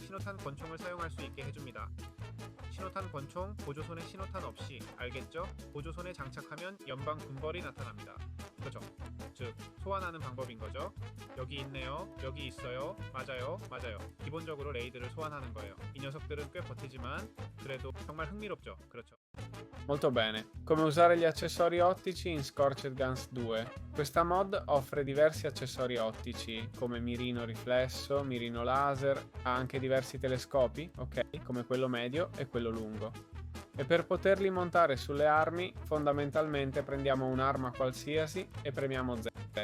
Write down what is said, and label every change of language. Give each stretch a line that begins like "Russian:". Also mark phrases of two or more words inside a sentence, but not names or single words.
Korean: 신호탄 권총을 사용할 수 있게 해줍니다. 신호탄 권총 보조손에 신호탄 없이, 알겠죠? 보조손에 장착하면 연방 군벌이 나타납니다. 그죠? 즉 소환하는 방법인 거죠. 여기 있네요. 여기 있어요. 맞아요. 기본적으로 레이드를 소환하는 거예요. 이 녀석들은 꽤 버티지만 그래도 정말 흥미롭죠. 그렇죠.
Italian: Molto bene. Come usare gli accessori ottici in Scorched Guns 2. Questa mod offre diversi accessori ottici come mirino riflesso, mirino laser, ha anche diversi telescopi, ok, come quello medio e quello lungo. E per poterli montare sulle armi fondamentalmente prendiamo un'arma qualsiasi e premiamo Z.